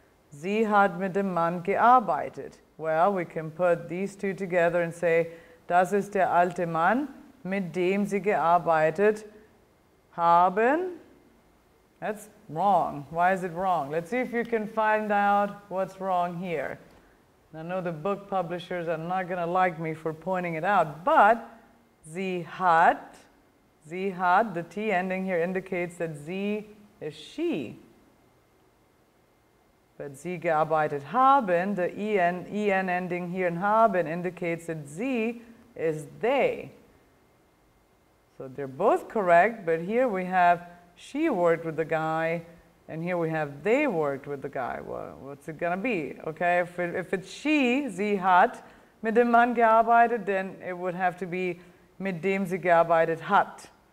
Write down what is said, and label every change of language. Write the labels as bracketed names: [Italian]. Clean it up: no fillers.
[German] Sie hat mit dem Mann gearbeitet. [English] Well, we can put these two together and say, [German] das ist der alte Mann, mit dem sie gearbeitet haben. [English] That's wrong. Why is it wrong? Let's see if you can find out what's wrong here. I know the book publishers are not going to like me for pointing it out, but Sie hat, the T ending here indicates that sie is she. But [German] sie gearbeitet haben, [English] the en ending here in haben indicates that sie is they. So they're both correct, but here we have she worked with the guy, and here we have they worked with the guy. Well, what's it going to be? Okay, if it's she, [German] sie hat, mit dem Mann gearbeitet, [English] then it would have to be [German] mit dem sie gearbeitet hat.